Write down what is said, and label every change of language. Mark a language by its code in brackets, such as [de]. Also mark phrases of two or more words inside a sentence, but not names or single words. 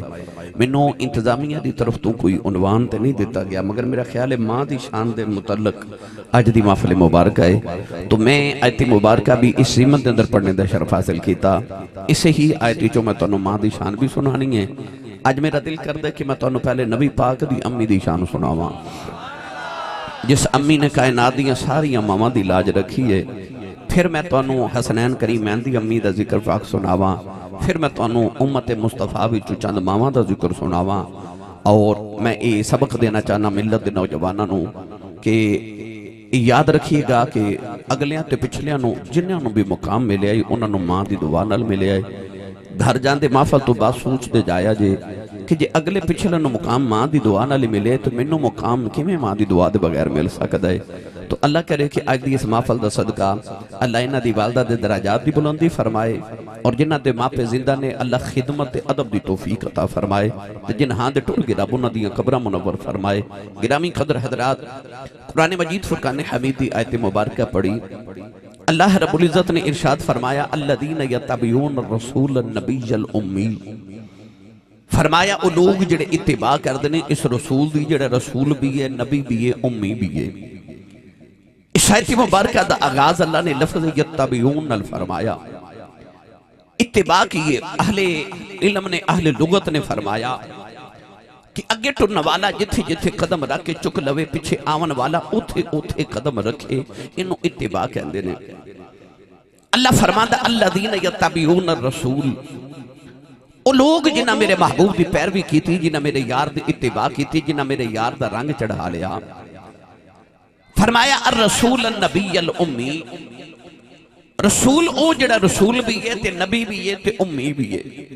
[pa] منو انتظامیہ دی طرف تو کوئی عنوان تے نہیں دیتا گیا, مگر میرا خیال ہے ماں دی شان دے متعلق آج دی محفل مبارکہ ہے, تو میں آیت مبارکہ بھی اس سیمت دے اندر پڑھنے دا شرف حاصل کیتا. اسے ہی آیتی چو میں تانوں ماں دی شان بھی سنانی ہے. آج میرا دل کر دے کہ میں تانوں پہلے نبی پاک دی امی دی شان سناواں, جس امی نے کائنات دیاں ساری ماما دی لاج رکھی ہے. پھر میں تانوں حسنین کریمین دی امی دا ذکر پاک سناواں. پھر میں تانوں امت مصطفیٰ وچوں چند ماما دا ذکر سناواں. اور میں یہ سبق دینا چاہنا ملت دے نوجواناں نوں کہ یاد رکھیے گا کہ اگلیاں تے پچھلیاں نوں جنہاں نوں بھی مقام ملے آئی انہاں نوں ماں دی دعا نال ملے آئے. گھر جاندے محفل تو بات سوچ دے جایا جے کہ جے اگلے پچھلے نو مقام ماں دی دعا نال ملے تو منو مقام کیویں ماں دی دعا دے بغیر مل سکدا ہے. تو اللہ کرے کہ اج دی اس محفل دا صدقہ اللہ انہاں دی والدہ دے درجات دی بلندی فرمائے, اور جنہاں دے ماں پہ زندہ نے اللہ خدمت تے ادب دی توفیق عطا فرمائے, تے جنہاں دے ٹر گئے رب انہاں دیاں قبراں منور فرمائے. گرامی قدر حضرات, قرآن مجید فرقان حمید دی آیت مبارکہ پڑھی. اللہ رب العزت نے ارشاد فرمایا [ar] الذین یتبعون الرسول النبی الامی, [pa] فرمایا او لوگ جڑے اتباع کردنے اس رسول دی جڑے رسول بھی ہے, نبی بھی ہے, امی بھی ہے. اس آیت مبارکہ دا آغاز اللہ نے لفظ یتبعون فرمایا. اتباع کیے اہل علم نے, اہل لغت نے فرمایا کہ اگے ٹرن والا جتھے جتھے قدم رکھ کے چک لوے, پیچھے آون والا اوتھے اوتھے قدم رکھے, انہوں اتباع کہندے نے. اللہ فرماندا [ar] الذین یتبعون الرسول, [pa] او لوگ جنہاں میرے محبوب دی پیروی کی تھی, جنہاں میرے یار دی اتباع کی تھی, جنہاں میرے یار دا رنگ چڑھا لیا. فرمایا [ar] الرسول النبی الامی, [pa] رسول او جڑا رسول بھی ہے تے نبی بھی ہے تے امی بھی ہے.